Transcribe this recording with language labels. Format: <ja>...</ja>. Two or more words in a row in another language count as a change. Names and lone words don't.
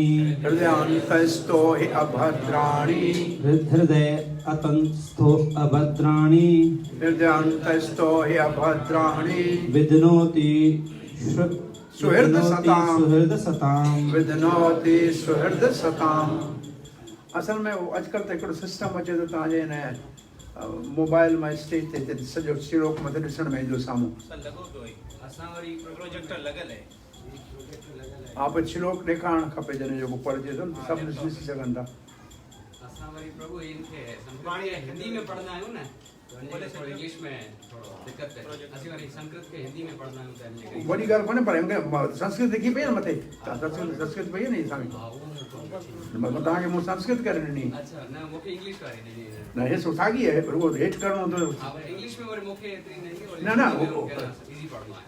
<sa>हृदयान्तस्थो हि अभद्राणि हृदय अतंस्थो अभद्राणि हृदयान्तस्थो हि अभद्राणि विधनोति सुहृद सताम् सुहृद सताम् विधनोति सुहृद सताम्।</sa> <sd>असल में वो अॼुकल्ह त हिकिड़ो सिस्टम अचे थो तव्हांजे हिन मोबाइल में स्टेज ते सॼो श्लोक मथे ॾिसण में ईंदो साम्हूं। असां वरी प्रोजेक्टर लॻल आहे। हा पर श्लोक ॾेखारणु खपे जॾहिं जेको पढ़िजे थो सभु ॾिसी सघनि था। असां वरी प्रभु इनखे संस्कृत हिंदी में पढ़ंदा आहियूं न बोले थोड़ो इंग्लिश में</sd> <hi>थोड़ो दिक्कत है।</hi> <sd>असीं वरी संस्कृत के हिंदी में पढ़ंदा आहियूं त वॾी ॻाल्हि कोन्हे पर मूंखे संस्कृत लिखी पई आहे न मथे संस्कृत पई आहे न असांखे तव्हांखे मूं संस्कृत करे ॾिनी। अच्छा न मूंखे इंग्लिश वारी ॾिनी न हे साॻी आहे पर उहो हेठि करिणो हूंदो। हा पर इंग्लिश में वरी मूंखे एतिरी न ईंदी न न इजी पढ़णो आहे</sd>